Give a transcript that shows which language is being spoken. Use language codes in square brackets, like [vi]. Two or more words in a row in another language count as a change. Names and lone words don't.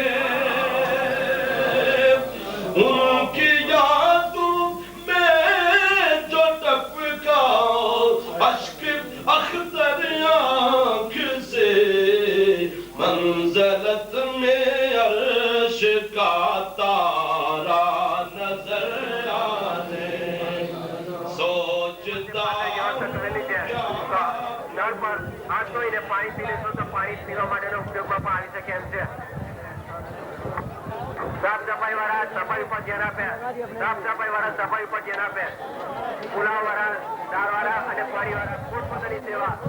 [ur] ان کی یادوں میں جو ٹپکا اشک اختر آنکھ سے منزلت میں عرش کا تارا نظر آنے سوچتا [gu] નળ પર હાથ ધોઈને પાણી પી લેશો તો પાણી પીવા માટેનો ઉપયોગમાં પણ આવી શકે એમ છે સાફ સફાઈ વાળા સફાઈ ઉપર ધ્યાન આપે સાફ સફાઈ વાળા સફાઈ ઉપર ધ્યાન આપે પુલાવ વાળા દાળ વાળા અને પાણી વાળા પોતપોતાની સેવા